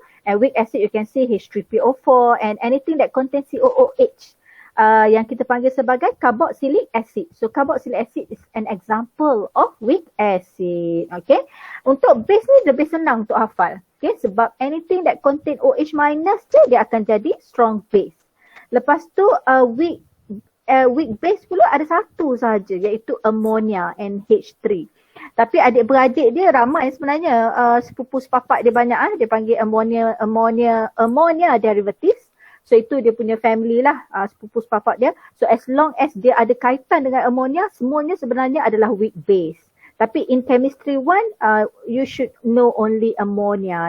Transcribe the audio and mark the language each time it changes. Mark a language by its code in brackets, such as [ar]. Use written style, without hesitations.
[en] And weak acid you can see H3PO4 and anything that contains COOH. [ms] Yang kita panggil sebagai [en] carboxylic acid. So carboxylic acid is an example of weak acid. Okay. [ms] Untuk base ni lebih senang untuk hafal. [en] Okay. [ms] Sebab [en] anything that contain OH minus [ms] je dia akan jadi [en] strong base. [ms] Lepas tu weak base pula ada satu sahaja, iaitu ammonia NH3. Tapi adik-beradik dia ramai sebenarnya. Sepupu sepapak dia banyak. Dia panggil ammonia derivatives. So itu dia punya family lah, sepupu sepapak dia. [en] So as long as [ms] dia ada kaitan dengan ammonia, semuanya sebenarnya adalah weak base. Tapi [en] in chemistry 1, you should know only ammonia.